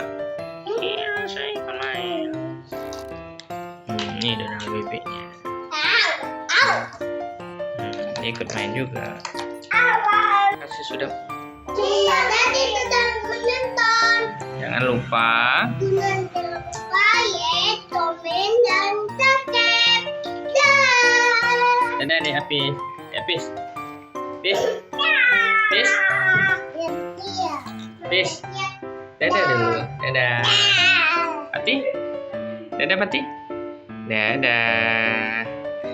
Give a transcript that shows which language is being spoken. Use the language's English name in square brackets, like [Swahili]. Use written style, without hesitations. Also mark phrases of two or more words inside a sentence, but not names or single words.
[Indonesian] Iya, saya ikut main. Ini donal bebeknya. Dia ikut main juga. Kasih sudah. Tadi sudah menonton. Jangan lupa. Jangan lupa ya, komen dan subscribe. Dah. Dadah deh, Apis. Apis. Pis. Pis. Pis. Dadah dulu. Dadah. Pati. Dadah, Pati. Dadah.